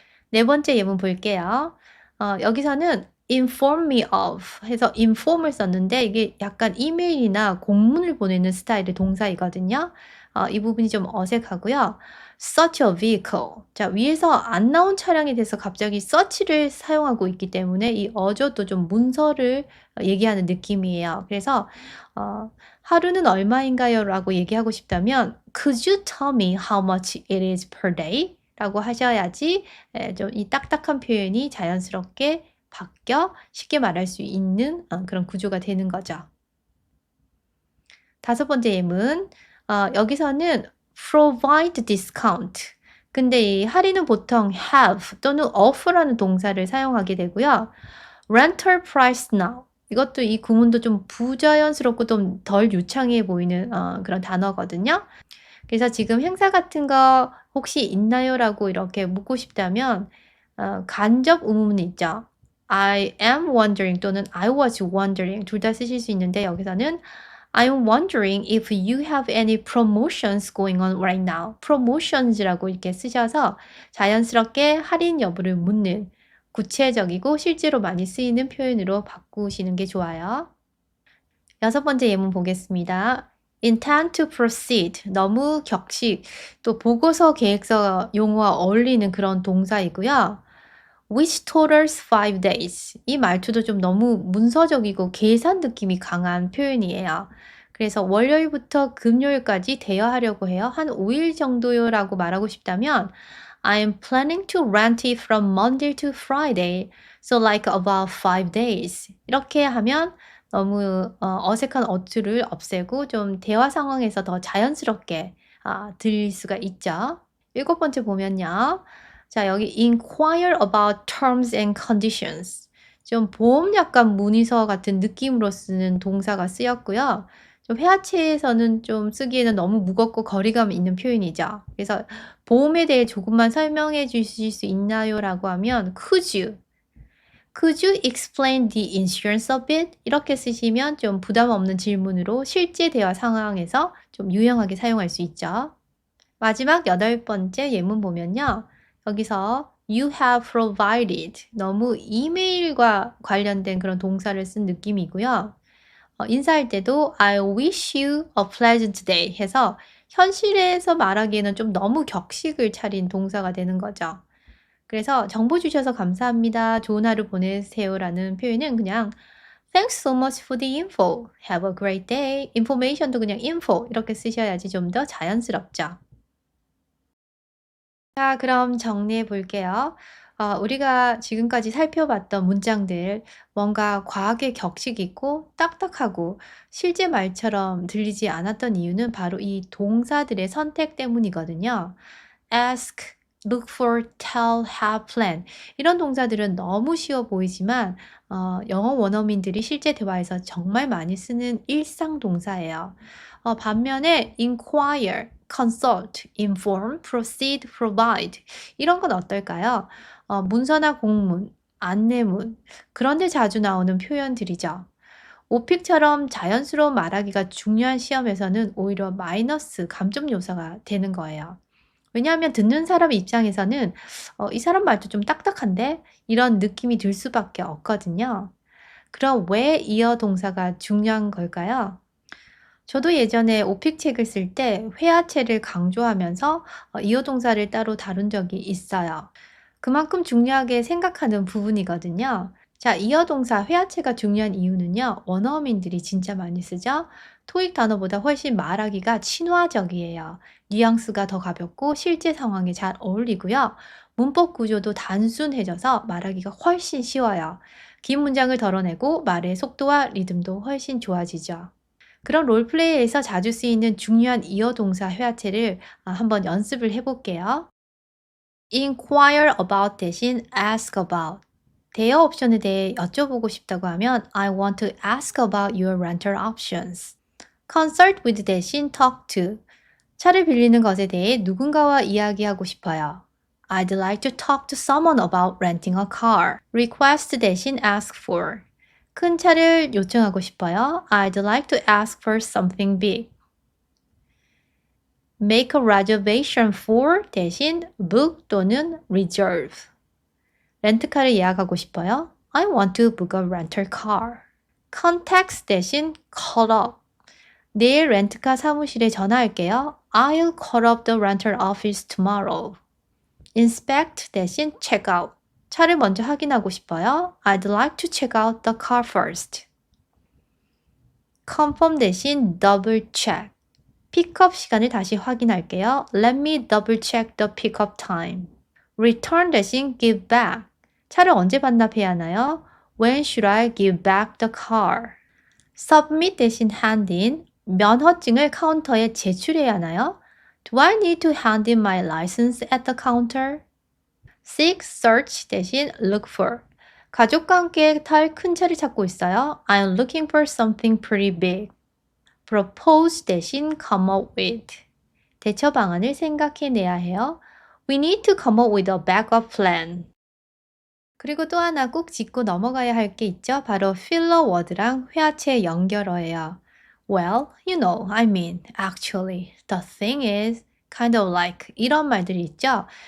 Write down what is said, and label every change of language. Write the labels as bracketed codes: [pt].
[ko] 네 번째 예문 볼게요. 여기서는 inform me of 해서 inform을 썼는데 이게 약간 이메일이나 공문을 보내는 스타일의 동사이거든요. 이 부분이 좀 어색하고요. [en] search a vehicle. [ko] 자, 위에서 안 나온 차량에 대해서 갑자기 search를 사용하고 있기 때문에 이 어조도 좀 문서를 얘기하는 느낌이에요. 그래서 하루는 얼마인가요? 라고 얘기하고 싶다면 [en] could you tell me how much it is per day? [ko] 라고 하셔야지 좀 이 딱딱한 표현이 자연스럽게 바뀌어 쉽게 말할 수 있는 그런 구조가 되는 거죠. 다섯 번째 예문. [en] 여기서는 provide discount. [ko] 근데 이 할인은 보통 have 또는 offer라는 동사를 사용하게 되고요. [en] rental price now. [ko] 이것도 이 구문도 좀 부자연스럽고 좀 덜 유창해 보이는 그런 단어거든요. 그래서 "지금 행사 같은 거 혹시 있나요?"라고 이렇게 묻고 싶다면 간접 의문문이 있죠. [en] I am wondering 또는 I was wondering [ko] 둘 다 쓰실 수 있는데 여기서는 [en] I'm wondering if you have any promotions going on right now. [ko] promotions라고 이렇게 쓰셔서 자연스럽게 할인 여부를 묻는 구체적이고 실제로 많이 쓰이는 표현으로 바꾸시는 게 좋아요. 여섯 번째 예문 보겠습니다. intend to proceed 너무 격식 또 보고서 계획서 용어와 어울리는 그런 동사이고요. [en] which totals 5 days [ko] 이 말투도 좀 너무 문서적이고 계산 느낌이 강한 표현이에요. 그래서 월요일부터 금요일까지 대여하려고 해요. 한 5일 정도요라고 말하고 싶다면 [en] I'm planning to rent it from Monday to Friday. So like about 5 days. [ko] 이렇게 하면 너무 어색한 어투를 없애고 좀 대화 상황에서 더 자연스럽게 들릴 수가 있죠. 일곱 번째 보면요. 자, 여기 [en] inquire about terms and conditions. [ko] 좀 보험 약관 문의서 같은 느낌으로 쓰는 동사가 쓰였고요. 좀 회화체에서는 좀 쓰기에는 너무 무겁고 거리감 있는 표현이죠. 그래서 보험에 대해 조금만 설명해 주실 수 있나요?라고 하면 [en] could you explain the insurance a bit? [ko] 이렇게 쓰시면 좀 부담 없는 질문으로 실제 대화 상황에서 좀 유용하게 사용할 수 있죠. 마지막 여덟 번째 예문 보면요. 여기서 [en] you have provided [ko] 너무 이메일과 관련된 그런 동사를 쓴 느낌이고요. 인사할 때도 [en] I wish you a pleasant day [ko] 해서 현실에서 말하기에는 좀 너무 격식을 차린 동사가 되는 거죠. 그래서 "정보 주셔서 감사합니다. 좋은 하루 보내세요."라는 표현은 그냥 [en] "Thanks so much for the info. Have a great day." [ko] 인포메이션도 그냥 info 이렇게 쓰셔야지 좀 더 자연스럽죠. 자, 그럼 정리해 볼게요. 우리가 지금까지 살펴봤던 문장들 뭔가 과하게 격식 있고 딱딱하고 실제 말처럼 들리지 않았던 이유는 바로 이 동사들의 선택 때문이거든요. ask, look for, tell, have, plan 이런 동사들은 너무 쉬워 보이지만 영어 원어민들이 실제 대화에서 정말 많이 쓰는 일상 동사예요. 반면에 inquire, consult, inform, proceed, provide 이런 건 어떨까요? 문서나 공문, 안내문 그런 데 자주 나오는 표현들이죠. 오픽처럼 자연스러운 말하기가 중요한 시험에서는 오히려 마이너스 감점 요소가 되는 거예요. 왜냐하면 듣는 사람 입장에서는 '이 사람 말도 좀 딱딱한데?' 이런 느낌이 들 수밖에 없거든요. 그럼 왜 이어 동사가 중요한 걸까요? 저도 예전에 오픽 책을 쓸 때 회화체를 강조하면서 이어 동사를 따로 다룬 적이 있어요. 그만큼 중요하게 생각하는 부분이거든요. 자, 이어 동사 회화체가 중요한 이유는요. 원어민들이 진짜 많이 쓰죠. 토익 단어보다 훨씬 말하기가 친화적이에요. 뉘앙스가 더 가볍고 실제 상황에 잘 어울리고요. 문법 구조도 단순해져서 말하기가 훨씬 쉬워요. 긴 문장을 덜어내고 말의 속도와 리듬도 훨씬 좋아지죠. 그런 롤플레이에서 자주 쓰이는 중요한 이어 동사 회화체를 한번 연습을 해볼게요. [en] inquire about 대신 ask about. [ko] 대여 옵션에 대해 여쭤보고 싶다고 하면 [en] I want to ask about your rental options. consult with 대신 talk to. [ko] 차를 빌리는 것에 대해 누군가와 이야기하고 싶어요. [en] I'd like to talk to someone about renting a car. request 대신 ask for. [ko] 큰 차를 요청하고 싶어요. [en] I'd like to ask for something big. make a reservation for 대신 book 또는 reserve. [ko] 렌트카를 예약하고 싶어요. [en] I want to book a rental car. contact 대신 call up. [ko] 내일 렌트카 사무실에 전화할게요. [en] I'll call up the rental office tomorrow. inspect 대신 check out. [ko] 차를 먼저 확인하고 싶어요. [en] I'd like to check out the car first. confirm 대신 double check. [ko] 픽업 시간을 다시 확인할게요. [en] Let me double check the pickup time. return 대신 give back. [ko] 차를 언제 반납해야 하나요? [en] When should I give back the car? submit 대신 hand in. [ko] 면허증을 카운터에 제출해야 하나요? [en] Do I need to hand in my license at the counter? seek, search 대신 look for. [ko] 가족과 함께 탈 큰 차를 찾고 있어요. [en] I'm looking for something pretty big. propose 대신 come up with. [ko] 대처 방안을 생각해내야 해요. [en] We need to come up with a backup plan. [ko] 그리고 또 하나 꼭 짚고 넘어가야 할 게 있죠. 바로 필러 워드랑 회화체 연결어예요. [en] Well, you know, I mean, actually, the thing is, kind of like [ko] 이런 말들이 있죠.